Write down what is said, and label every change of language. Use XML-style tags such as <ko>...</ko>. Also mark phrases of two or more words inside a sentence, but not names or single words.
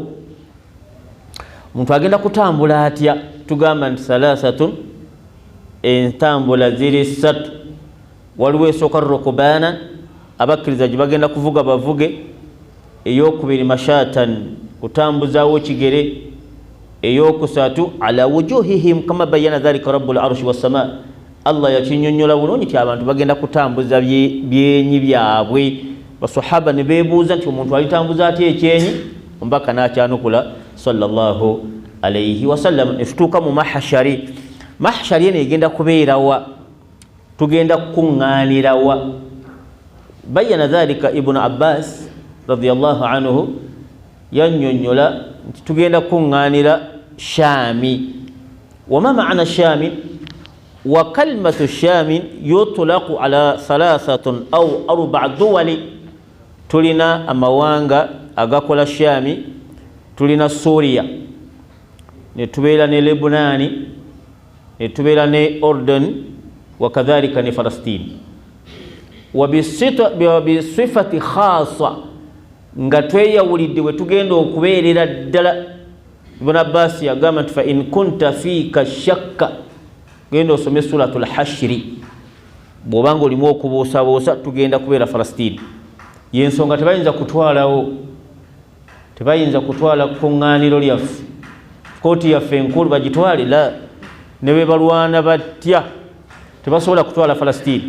<lg>Omuntu agenda kutambula atya? Tugamba nti salasatun, entambula ziri ssatu. Waliwo esooka rukubana, abakkiriza gye bagenda kuvuga bavuge. Eyokubiri mashatan, kutambuzaawo kigere. Eyokusatu</lg> <ar>على وجوههم كما بين ذلك رب العرش والسماء.</ar> <lg>Allah yakinyonnyola bulungi nti abantu bagenda kutambuza byenyi byabwe. Basahaba ne beebuuza nti omuntu alitambuza atya ekyenyi? Omubaka n'akyanukula</lg> <ar>صلى الله عليه وسلم.</ar> <lg>Ne tutuuka mu mahashari. Mahashari eno egenda kubeerawa? Tugenda kukuŋŋaanirawa?</lg> <ar>بين ذلك</ar> <lg>Ibnu Abbas</lg> <ar>رضي الله عنه</ar> <lg>yannyonnyola nti tugenda kuŋŋaanira Shaami.</lg> <ar>وما معنى الشام وكلمة الشام يطلق على ثلاثة أو أربع دول.</ar> <lg>Tulina amawanga agakola Shaami, tulina Suriya, ne tubeera ne Lebunaani, ne tubeera ne Ordon, wakadhalika ne Falastini.</lg> <ar>وبصفة خاصة,</ar> <lg>nga tweyawulidde we tugenda okubeerera ddala.</lg> <ar>Ibn Abbas</ar> <lg>yagamba nti</lg> <ar>فإن كنت فيك شكا,</ar> <lg>genda osome</lg> <ar>سورة الحشر,</ar> <lg>bw'obanga olimu okubuusaboosa tugenda kubeera Falastini. Yensonga tebayinza kutwalawo, tebayinza kutwala kuŋŋaaniro lyaffe, kooti yaffe enkulu bagitwale la. Ne bwe balwana batya tebasobola kutwala Falastini.</lg>